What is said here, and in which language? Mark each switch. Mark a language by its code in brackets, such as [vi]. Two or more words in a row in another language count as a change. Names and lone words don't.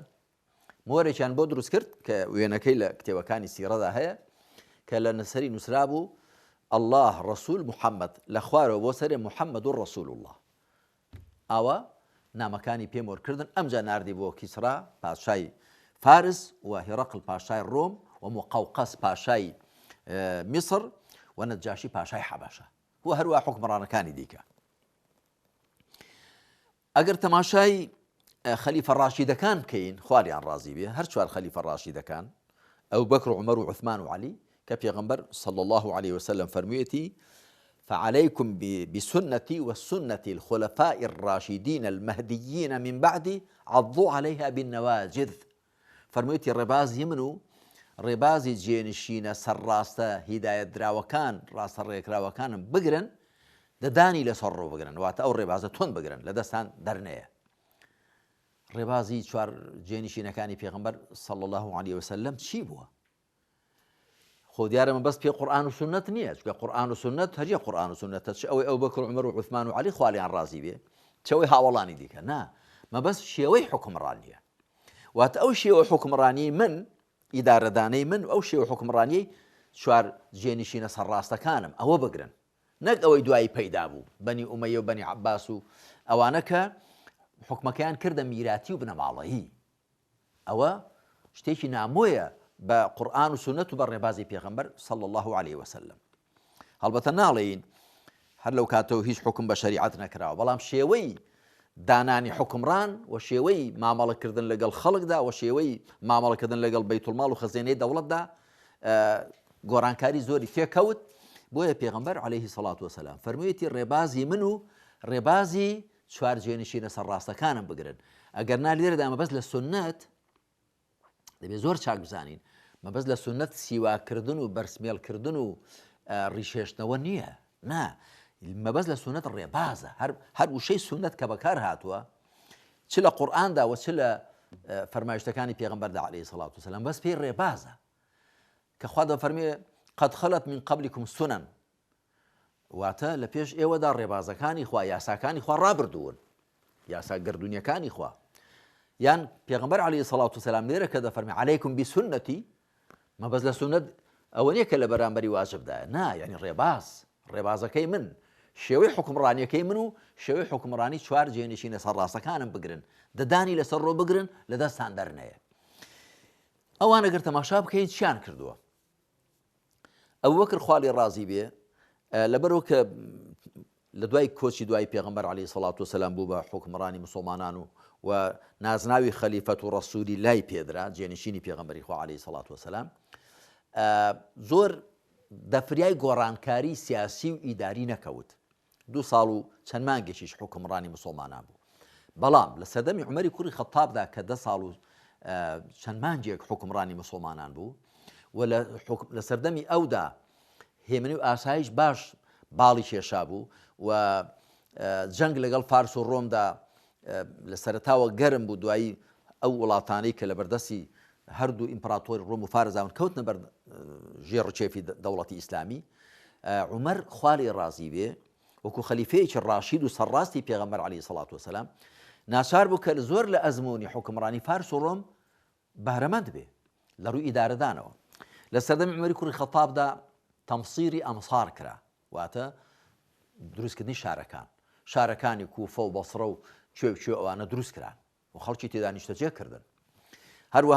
[ckb] مۆرێکیان بۆ دروست کرد کە وێنەکەی لە کتێبەکانی سیرەدا هەیە کە لە نەسەری نووسرا بوو الله ڕەسوول محەممەد لە خوارەوە بۆ سەرێ محەممەد و ڕەسوول الله ئاوە نامەکانی پێمۆرکردن ئەمجا ناردی بۆ کیسرا پادشای فارس و هێرەقل پاشای ڕۆم و مقەوقەس پاشای میسر و نەجاشی پاشای حەبەشە و هەروە حکمڕانەکانی دیکە. ئەگەر تەماشای خەلیفە ڕاشیدەکان بکەین خواریان ڕازی بێ هەر چوار خەلیفە ڕاشیدەکان ئەو بەکر و عومەر و عوثمان و عەلی کە پێغەمبەر [ar] صلى الله عليه وسلم [ckb] فەرموویەتی [ar] فعليكم بسنتي وسنة الخلفاء الراشدين المهديين من بعدي عضوا عليها بالنواجذ [ckb] فەرموویەتی ڕێبازی من و ڕێبازی جێنشینە سەرڕاستە هیدایەت دراوەکان ڕاستە ڕێکراوەکانم بگرن دەدانی لەسەر ڕۆ بگرن واتە ئەو ڕێبازە تۆن بگرن لە دەستان دەرنەیە ڕێبازی چوار جێنشینەکانی پێغەمبەر [ar] صلى الله عليه وسلم [ckb] چی بووە خۆ دیارە من بەس پێ قورئان و سنت نییە چونکە قورئان و سنت هەریە قورئان و سنتە چ ئەوەی ئەو بەکر و عومەر و عوثمان و عەلی خوالیان ڕازی بێ چەوەی هاوڵانی دیکە نا مەبەست شێوەی حوکمڕانیە واتە ئەو شێوە حوکمڕانی من ئیدارەدانەی من ئەو شێوە حوکمڕانیەی چوار جێنشینە سەرڕاستەکانم ئەوە بگرن نەک ئەوەی دوایی پەیدا بوو بەنی ئومەیە و بەنی عەباس و ئەوانە کە حکمەکەیان کردە میراتی و بنەماڵەیی ئەوە شتێکی نامۆیە بە قورئان و سنت و بە ڕێبازی پێغەمبەر [ar] صلى الله عليه وسلم [ckb] هەڵبەتە ناڵێین هەر لەو کاتەوە هیچ حکم بە شەریعەت نەکراوە بەڵام شێوەی دانانی حکمڕان و شێوەی مامەڵەکردن لەگەڵ خەڵکدا و شێوەی مامەڵەکردن لەگەڵ بەیتولماڵ و خەزینەی دەوڵەتدا گۆڕانکاری زۆری تێکەوت بۆیە پێغەمبەر [ar] عليه الصلاة والسلام [ckb] فەرموویەتی ڕێبازی من و ڕێبازی چوار جێنشینە سەرڕاستەکانم بگرن ئەگەر نا لێرەدا مەبەست لە سنت دەبێت زۆر چاک بزانین مەبەست لە سنت سیواکردن و بەرسمێڵکردن و ڕیشێشتنەوە نییە نا مەبەست لە سنت ڕێبازە هەر وشەی سنت کە بەکار هاتووە چ لە قورئاندا و چ لە فەرمایشتەکانی پێغەمبەردا [ar] عليه الصلاة والسلام [ckb] بەس پێی ڕێبازە کە خوا دەفەرمێ [ar] قد خلت من قبلكم سنن [ckb] واتە لە پێش ئێوەدا ڕێبازەکانی خوا یاساکانی خوا ڕابردوون یاسا گردونیەکانی خوا یان پێغەمبەر [ar] عليه الصلاة والسلام [ckb] لێرە کە دەفەرمێ [ar] عليكم بسنتي [ckb] مەبەست لە سنت ئەوە نییە کە لە بەرامبەری واجبدایە نا یعنی ڕێبازەکەی من شێوەی حکمڕانیەکەی من و شێوەی حکمڕانی چوار جێنشینە سەرڕاستەکانم بگرن دەدانی لەسەر ڕۆ بگرن لە دەستان دەرنەیە ئەوان ئەگەر تەماشا بکەین چیان کردووە ئەو وەکر خوا لێ ڕازی بێ لەبەرەوە کە لە دوای کۆچی دوای پێغەمبەر [ar] عليه الصلاة والسلام [ckb] بوو بە حکمڕانی مسلمانان و نازناوی خەلیفەت و ڕەسوولی لای پێدرا جێنشینی پێغەمبەری خوا [ar] عليه الصلاة والسلام [ckb] زۆر دەفریای گۆڕانکاری سیاسی و ئیداری نەکەوت 2 ساڵ و چەند مانگێکیش حکمڕانی مسلمانان بوو بەڵام لە سەردەمی عومەری کوڕی خەتابدا کە 10 ساڵ و چەند مانگێک حکمڕانی مسلمانان بوو و لە سەردەمی ئەودا هێمنی و ئاسایش باش باڵی کێشا بوو و جەنگ لەگەڵ فارس و ڕۆمدا لە سەرەتاوە گەرم بوو دوایی ئەو وڵاتانەی کە لە بەردەستی هەردوو ئیمپراتۆری ڕۆم و فارزاون کەوتنە بەر ژێڕچێفی دەوڵەتی ئیسلامی عومەر خوا لێ ڕازی بێ وەکو خەلیفەیەکی ڕاشید و سەرڕاستی پێغەمبەر [ar] عليه الصلاة والسلام [ckb] ناچار بوو کە زۆر لە ئەزموونی حکمڕانی فارس و ڕۆم بەهرەمەند بێ لە ڕووی ئیدارەدانەوە لە سەردەمی عومەری کوڕی خەتابدا تەمسیری ئەمسار کرا واتە دروستکردنی شارەکانی کوفە و بەسڕە و کوێ ئەوانە دروست کران و خەڵکی تێدا نیشتەجێ کردن هەروەها